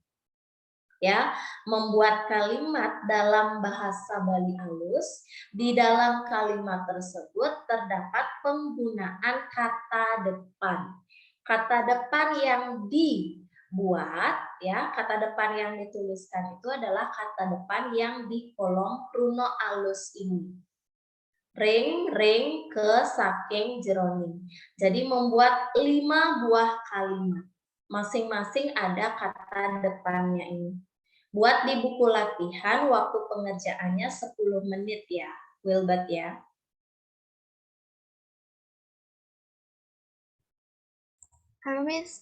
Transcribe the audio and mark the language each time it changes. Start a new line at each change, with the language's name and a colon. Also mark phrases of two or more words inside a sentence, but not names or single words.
Indonesian: Ya, membuat kalimat dalam bahasa Bali alus. Di dalam kalimat tersebut terdapat penggunaan kata depan. Kata depan yang dibuat, ya, kata depan yang dituliskan itu adalah kata depan yang di kolom
Balinese: krunel alus
Indonesian: ini.
Balinese: Ring, ke, saking, jeroning.
Indonesian: Jadi membuat 5 buah kalimat. Masing-masing ada kata depannya ini. Buat di buku latihan, waktu pengerjaannya 10 menit ya, Wilbert ya. Halo, Miss.